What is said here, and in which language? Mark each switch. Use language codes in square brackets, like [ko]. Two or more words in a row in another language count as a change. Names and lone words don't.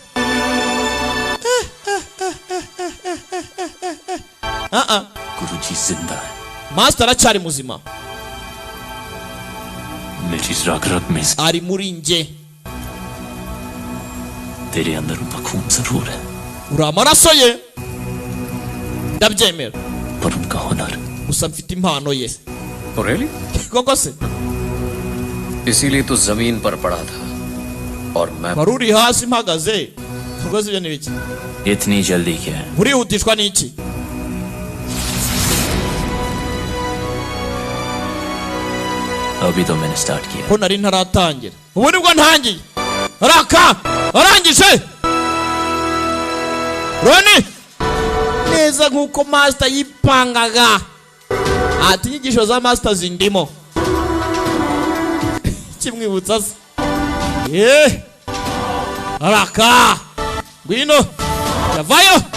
[hi] गुरुजी जिंदा है [rw] master aracyari muzima [hi] मेरी रग रग में [rw] ari muri nge [hi] तेरे अंदर उनका खून जरूर है [rw] uri amaraso ye ndabyemera [hi] पर उनका हुनर [rw] gusa mfite impano ye [en] really? [rw] koko se [hi] इसीलिए तो जमीन पर पड़ा था और मैं [rw] wari uri hasi mpagaze rwose ibyo ni biki [hi] इतनी जल्दी क्या है [rw] urihutishwa n'iki [hi] अभी तो मैंने स्टार्ट किया [rw] ko nari ntaratangira ubu nibwo ntangiye raka arangije Roni neza nkuko master yipangaga ati inyigisho za master zindimo kimwibutsa se raka ngwino yavayo